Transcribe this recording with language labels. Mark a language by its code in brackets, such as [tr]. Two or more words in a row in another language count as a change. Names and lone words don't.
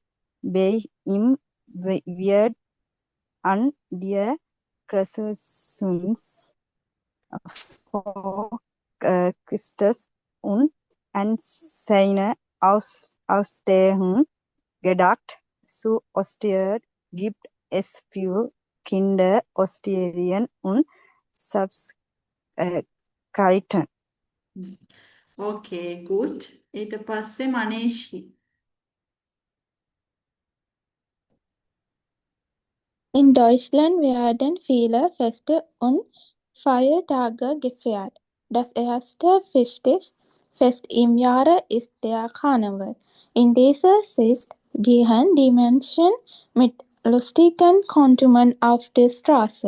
[de] Bei ihm wird an der Kreuzigung von Christus und an seine Auferstehung gedacht. Zu Ostern gibt es für Kinder Osterien und Süßigkeiten. Okay, gut. [si] ඊට පස්සේ මනේෂි. [de] In Deutschland werden viele Feste und Feiertage gefeiert. Das erste wichtige Fest im Jahr ist der Karneval. In dieser Zeit gehen die Menschen mit lustigen Kostümen auf die Straße.